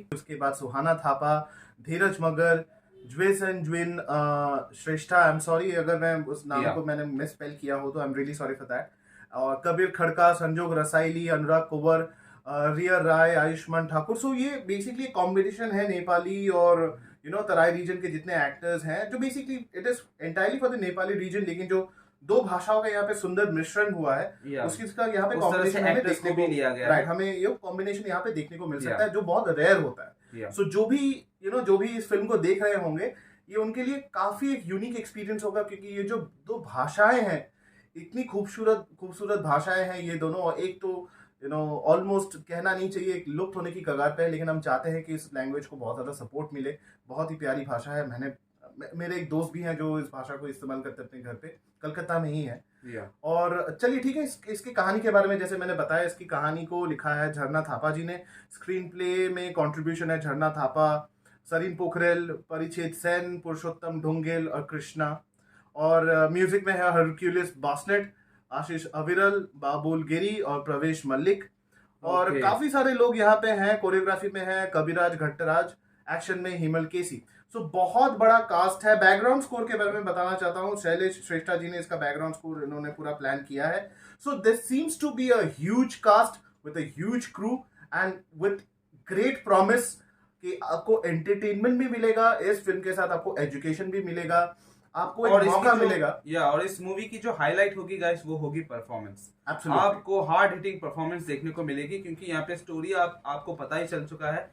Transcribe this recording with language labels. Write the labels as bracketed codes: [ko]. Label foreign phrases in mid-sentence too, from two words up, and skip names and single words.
[hi] उसके बाद सुहाना थापा, धीरज मगर, ज्वेसन ज्विन श्रेष्ठा, [en] I am sorry [hi] अगर मैं उस नाम को मैंने [en] miss spell [hi] किया हो तो [en] I am really sorry for that, [hi] और कबीर खड़का, संजोग रसाइली, अनुराग कुंवर, रियर राय, आयुष्मान ठाकुर। सो ये बेसिकली कॉम्बिनेशन है नेपाली और तराई रीजन के जितने एक्टर्स हैं, जो बेसिकली [en] it is entirely for the Nepali region, [hi] लेकिन जो दो भाषाओं का यहाँ पे सुंदर मिश्रण हुआ है उसका यहाँ पे कॉम्बिनेशन हमें देखने को लिया गया है। हमें ये कॉम्बिनेशन यहाँ पे देखने को मिल सकता है, जो बहुत रेयर होता है। सो जो भी इस फिल्म को देख रहे होंगे, ये उनके लिए काफी एक [en] unique experience [hi] होगा, क्योंकि ये जो दो भाषाएं हैं, इतनी खूबसूरत भाषाएं हैं ये दोनों, और एक तो ऑलमोस्ट कहना नहीं चाहिए एक लुप्त होने की कगार पे है, लेकिन हम चाहते हैं कि इस लैंग्वेज को बहुत ज़्यादा सपोर्ट मिले। बहुत ही प्यारी भाषा है। मेरे एक दोस्त भी हैं जो इस भाषा को इस्तेमाल करते अपने घर पे, कलकत्ता में ही है। और चलिए ठीक है, इसकी कहानी के बारे में जैसे मैंने बताया, इसकी कहानी को लिखा है झरना थापा जी ने। [en] screen play [hi] में कॉन्ट्रीब्यूशन है झरना थापा, सरीन पोखरेल, परिछेद सेन, पुरुषोत्तम ढुंगेल और कृष्णा, और म्यूजिक में है हरक्यूलिस बासनेट, आशीष अविरल, बाबुल गिरी और प्रवेश मल्लिक, और काफी सारे लोग यहाँ पे हैं। कोरियोग्राफी में है कविराज घट्टराज, एक्शन में हिमल केसी। सो बहुत बड़ा कास्ट है। [en] background score [hi] के बारे में बताना चाहता हूँ, शैलेश श्रेष्ठा जी ने इसका [en] background score [hi] इन्होंने पूरा प्लान किया है। [en] So this seems to be a huge cast with a huge crew and with great promise [hi] कि आपको एंटरटेनमेंट भी मिलेगा इस फिल्म के साथ, आपको एजुकेशन भी मिलेगा, आपको एक मौका मिलेगा। और इस मूवी की जो हाईलाइट होगी गाइस, वो होगी परफॉर्मेंस। आपको [en] hard hitting performance [hi] देखने को मिलेगी, क्योंकि यहाँ पे स्टोरी आपको पता ही चल चुका है।